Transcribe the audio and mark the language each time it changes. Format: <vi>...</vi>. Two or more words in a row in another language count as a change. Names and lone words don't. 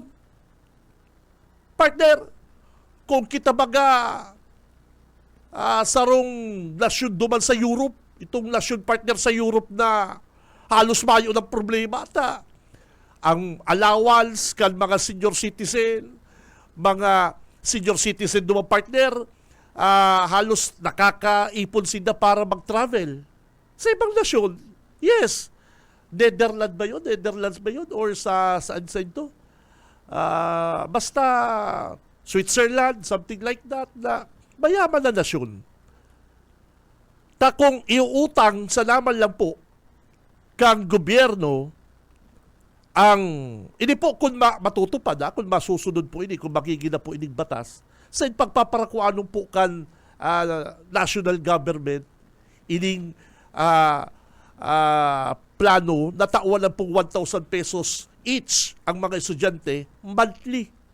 <bik>Partner, kung kita baga sarong nasyon duman sa Europe, itong nasyon partner sa Europe na halos mayo ng problema at ang allowance kan mga</bik> <en>senior citizen</en> <bik>duman partner, halos nakakaipon sila para mag-travel sa ibang nasyon.</bik> <tl>Yes. Netherlands ba yun?</tl> <en>Or</en> <tl>saan ito? Basta</tl> <en>Switzerland, something like that,</en> <tl>na mayaman na nasyon.</tl> <bik>Ta kung iuutang sa naman lang po kang gobyerno ang ini po kung matutupad, kung masusunod po ini, kung magiging na po ining batas, sa pagpaparakuan po kan</bik> <en>national government</en> <bik>ining plano na tawanan pong 1,000 pesos each ang mga estudyante monthly.</bik>